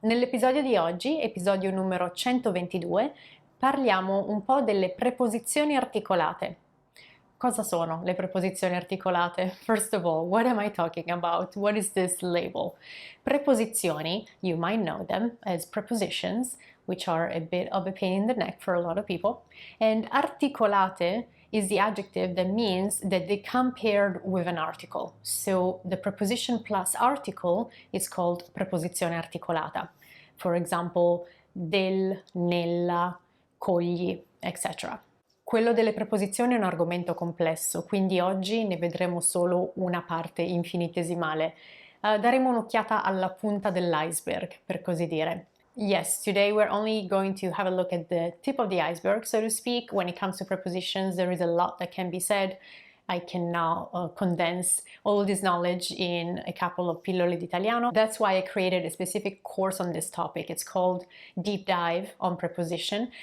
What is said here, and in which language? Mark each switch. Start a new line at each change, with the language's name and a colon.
Italian: Nell'episodio di oggi, episodio numero 122, parliamo un po' delle preposizioni articolate. Cosa sono le preposizioni articolate?
English: First of all, what am I talking about? What is this label? Preposizioni, you might know them as prepositions, which are a bit of a pain in the neck for a lot of people, and articolate is the adjective that means that they come paired with an article. So the preposition plus article is called preposizione articolata. For example, del, nella, cogli, etc.
Italian: Quello delle preposizioni è un argomento complesso, quindi oggi ne vedremo solo una parte infinitesimale. Daremo un'occhiata alla punta dell'iceberg, per così dire.
English: Yes, today we're only going to have a look at the tip of the iceberg, so to speak. When it comes to prepositions, there is a lot that can be said. I can now condense all this knowledge in a couple of
Italian: pillole d'italiano.
English: That's why I created a specific course on this topic. It's called Deep Dive on Preposition.